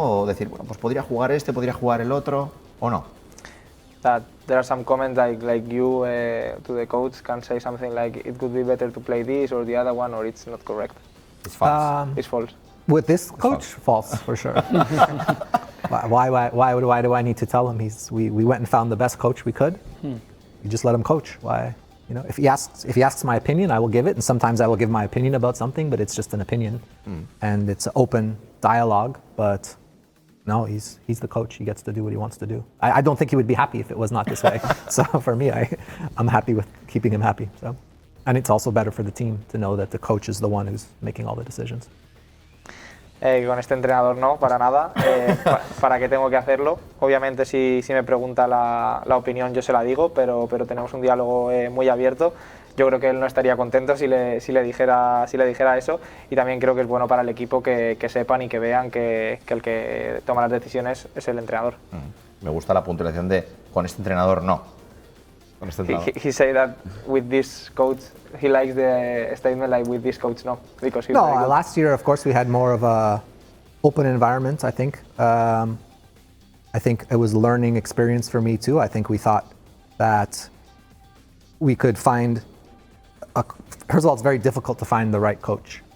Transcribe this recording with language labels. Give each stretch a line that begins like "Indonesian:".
Spanish: O decir, bueno, pues podría jugar este, podría jugar el otro, o no.
English: That there are some comments like you to the coach can say something like it could be better to play this or the other one or it's not correct. It's false. It's false. With this coach, false for sure. Why do I need to tell him? We went and found the best coach we could. You just let him coach. Why? You know, if he asks my opinion, I will give it, and sometimes I will give my opinion about something, but it's just an opinion, and it's an open dialogue. But no, he's the coach. He gets to do what he wants to do. I don't think he would be happy if it was not this way. So for me, I'm happy with keeping him happy. So, and it's also better for the team to know that the coach is the one who's making all the decisions.
Spanish: Con este entrenador no, para nada. ¿Para qué tengo que hacerlo? Obviamente si me pregunta la opinión yo se la digo, pero tenemos un diálogo muy abierto. Yo creo que él no estaría contento si le dijera eso y también creo que es bueno para el equipo que sepan y que vean que el que toma las decisiones es el entrenador. Me gusta la puntuación de con este entrenador no.
English: He said that with this coach, he likes the statement like with this coach no, because he's very good. Last year, of course, we had more of a open environment, I think. I think it was a learning experience for me too. I think we thought that we could find, first of all, it's very difficult to find the right coach.